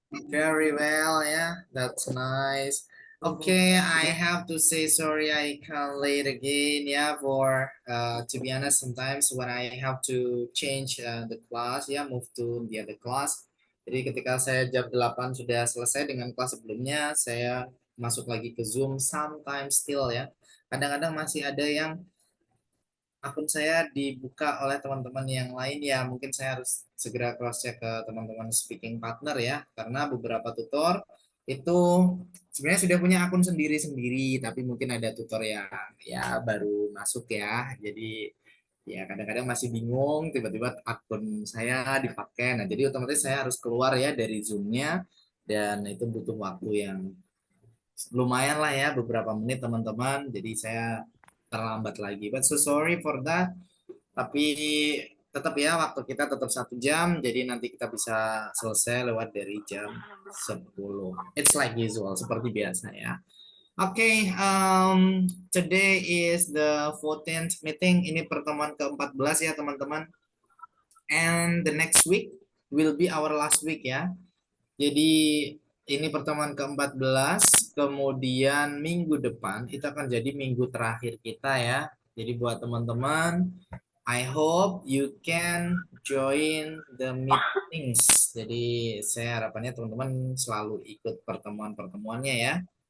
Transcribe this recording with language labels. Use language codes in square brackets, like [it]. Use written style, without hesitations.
[en] Very well, yeah, that's nice. Okay, I have to say sorry I come late again, yeah, for to be honest, sometimes when I have to change the class, ya, move to the other class. [id] Jadi ketika saya jam 8 sudah selesai dengan kelas sebelumnya, saya masuk lagi ke Zoom, [en] sometimes still [id] ya. Kadang-kadang masih ada yang akun saya dibuka oleh teman-teman yang lain ya mungkin saya harus segera cross check ke teman-teman speaking partner ya karena beberapa tutor itu sebenarnya sudah punya akun sendiri-sendiri tapi mungkin ada tutor yang ya baru masuk ya jadi ya kadang-kadang masih bingung tiba-tiba akun saya dipakai nah jadi otomatis saya harus keluar ya dari Zoom-nya dan itu butuh waktu yang lumayan lah ya beberapa menit teman-teman jadi saya terlambat lagi [en] but so sorry for that [id] tapi tetap ya waktu kita tetap 1 jam jadi nanti kita bisa selesai lewat dari jam 10 [en] it's like usual [id] seperti biasa ya. [en] Okay, today is the 14th meeting. [id] Ini pertemuan ke-14 ya teman-teman. [en] And the next week will be our last week ya. [id] Jadi ini pertemuan ke-14, kemudian minggu depan itu akan jadi minggu terakhir kita ya. Jadi buat teman-teman, [en] I hope you can join the meetings. [id] Jadi saya harapannya teman-teman selalu ikut pertemuan-pertemuannya ya.